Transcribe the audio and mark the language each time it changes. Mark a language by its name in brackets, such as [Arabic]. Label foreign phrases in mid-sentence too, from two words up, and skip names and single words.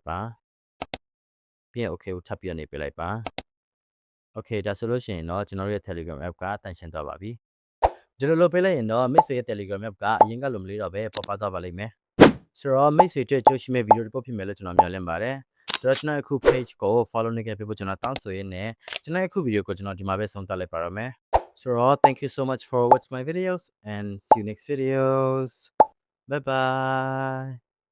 [Burmese] ပါပြီးရင် okay ကိုထပ်ပြီးနှိပ်ပေးလိုက်ပါ Okay ဒါဆိုလို့ရှိရင်တော့ကျွန်တော်ရဲ့ Telegram app ကတန့်ရှင်းသွားပါပြီဒီလိုလုပ်ပေးလိုက်ရင်တော့ Miss ရဲ့ Telegram app ကအရင်ကလိုမလေးတော့ပဲပေါ်ပါသွားပါလိမ့်မယ်ဆိုတော့ Miss ရဲ့ကြိုးရှိမဲ့ video တွေပို့ဖြစ်မယ်လို့ကျွန်တော်မျှော်လင့်ပါတယ်ဆိုတော့ကျွန်တော်အခု page ကို follow လုပ်ခဲ့ပေးဖို့ကျွန်တော်တောင်းဆိုရင်းနဲ့ကျွန်တော်အခု video ကိုကျွန်တော်ဒီမှာပဲဆုံးသတ်လိုက်ပါရမယ်ဆိုတော့ [English] thank you so much for watching my videos and see you next videos bye bye